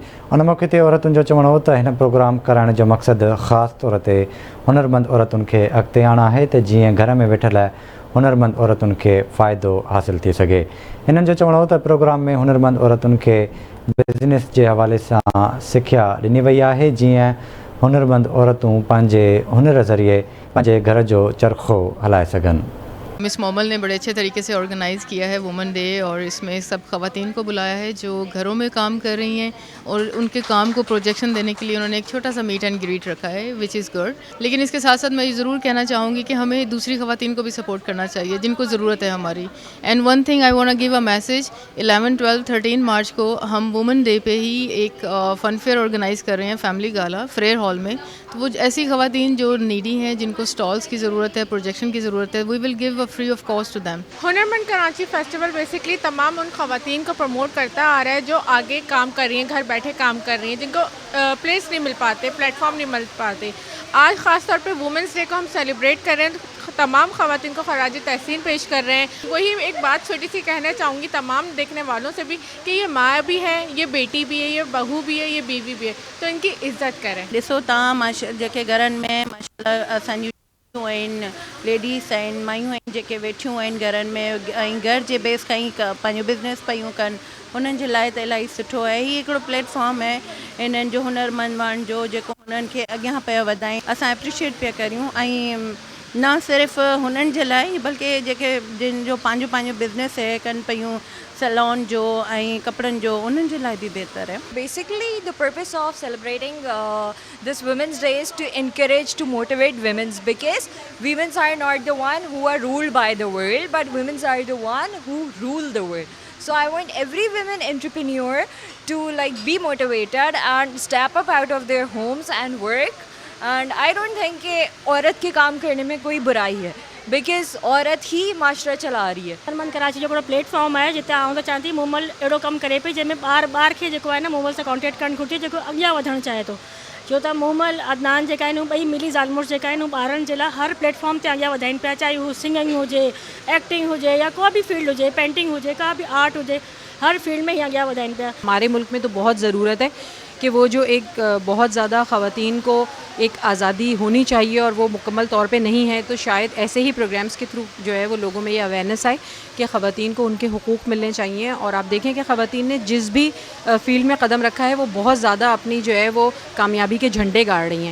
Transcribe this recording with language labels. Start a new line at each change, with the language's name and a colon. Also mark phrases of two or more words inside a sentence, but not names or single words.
Sindhi: उन मौक़े ते औरतुनि जो चवणु हो त हिन प्रोग्राम कराइण जो मक़सदु ख़ासि तौर ते हुनरमंद औरतुनि खे अॻिते आणणु आहे त जीअं घर में वेठल हुनरमंद औरतुनि खे फ़ाइदो हासिलु थी सघे। हिननि जो चवणु हो त प्रोग्राम में हुनरमंद औरतुनि खे बिज़नेस जे हवाले सां सिख्या ॾिनी वई आहे, जीअं हुनरमंद औरतूं पंहिंजे हुनर ज़रिए पंहिंजे घर जो चरखो हलाए सघनि।
Urdu: مس مومل نے بڑے اچھے طریقے سے آرگنائز کیا ہے
English: women day,
Urdu: اور اس میں سب خواتین کو بلایا ہے جو گھروں میں کام کر رہی ہیں، اور ان کے کام کو پروجیکشن دینے کے لیے انہوں نے ایک چھوٹا سا
English: meet and greet
Urdu: رکھا ہے,
English: which is good.
Urdu: لیکن اس کے ساتھ ساتھ میں یہ ضرور کہنا چاہوں گی کہ ہمیں دوسری خواتین کو بھی سپورٹ کرنا چاہیے جن کو ضرورت ہے ہماری.
English: and one thing I want to give a message,
Urdu: 11، 12، 13 مارچ کو ہم
English: women day
Urdu: پہ ہی ایک
English: fun fair
Urdu: آرگنائز کر رہے ہیں، فیملی گالا فریئر ہال میں. تو وہ ایسی خواتین جو نیڈی ہیں، جن کو سٹالز کی ضرورت ہے، پروجیکشن کی ضرورت ہے, प्रोजेक्शन की ज़रूरत है,
English: We will give free of cost to them.
Urdu: ہنرمند کراچی فیسٹیول بیسکلی تمام ان خواتین کو پروموٹ کرتا آ رہا ہے جو آگے کام کر رہی ہیں، گھر بیٹھے کام کر رہی ہیں، جن کو پلیس نہیں مل پاتے، پلیٹ فارم نہیں مل پاتے. آج خاص طور پہ
English: women's day
Urdu: کو ہم سیلیبریٹ کر رہے ہیں، تو تمام خواتین کو خراج تحسین پیش کر رہے ہیں. وہی ایک بات چھوٹی سی کہنا چاہوں گی تمام دیکھنے والوں سے بھی کہ یہ ماں بھی ہے، یہ بیٹی بھی ہے، یہ بہو بھی ہے، یہ بیوی بھی ہے، تو ان کی عزت کریں.
Sindhi: ॾिसो तव्हां माशा जेके घरनि में माशाल्लाह असांजी आहिनि, लेडीस आहिनि, मायूं आहिनि जेके वेठियूं आहिनि घरनि में ऐं घर जे बेस खां ई पंहिंजो बिज़नेस पियूं कनि, हुननि जे लाइ त इलाही सुठो आहे। हीअ हिकिड़ो प्लेटफॉर्म आहे इन्हनि जो हुनरमंद जो जेको हुननि खे अॻियां पिया वधाए, असां एप्रिशिएट पिया करियूं। ऐं न सिर्फ़ु हुननि जे लाइ बल्कि जेके जिन जो पंहिंजो बिज़नेस है कनि पियूं सैलून जो ऐं कपिड़नि जो, उन्हनि जे लाइ बि बहितर है।
English: Basically, the purpose of celebrating this Women's Day is to encourage, to motivate women, because women are not the one who are ruled by the world, but women are the one who rule the world. So I want every women entrepreneur to be motivated and step up out of their homes and work. And I don't think
Urdu: کہ عورت کے کام کرنے میں کوئی برائی ہے، بیکاز عورت ہی معاشرہ چلا رہی ہے.
Sindhi: हुनरमंद कराची जो हिकिड़ो प्लेटफॉर्म आहे जिते आउं त चाहियां थी मोमल अहिड़ो कमु करे पई जंहिंमें ॿार खे जेको आहे न मोमल सां कॉन्टेक्ट करणु घुरिजे, जेको अॻियां वधणु चाहे थो। छो त मोमल अदनान जेका आहिनि ॿई मिली ज़ालमुर्स जेका आहिनि ॿारनि जे लाइ हर प्लेटफॉर्म ते अॻियां वधाइनि पिया, चाहे उहो सिंगिंग हुजे, एक्टिंग हुजे, या को बि फील्ड हुजे, पेंटिंग हुजे, का बि आर्ट हुजे, हर फील्ड में ही अॻियां वधाइनि पिया।
Urdu: ہمارے ملک میں تو بہت ضرورت ہے کہ وہ جو ایک بہت زیادہ خواتین کو ایک آزادی ہونی چاہیے اور وہ مکمل طور پہ نہیں ہے، تو شاید ایسے ہی پروگرامز کے تھرو جو ہے وہ لوگوں میں یہ اویئرنیس آئے کہ خواتین کو ان کے حقوق ملنے چاہییں. اور آپ دیکھیں کہ خواتین نے جس بھی فیلڈ میں قدم رکھا ہے وہ بہت زیادہ اپنی جو ہے وہ کامیابی کے جھنڈے گاڑ رہی ہیں.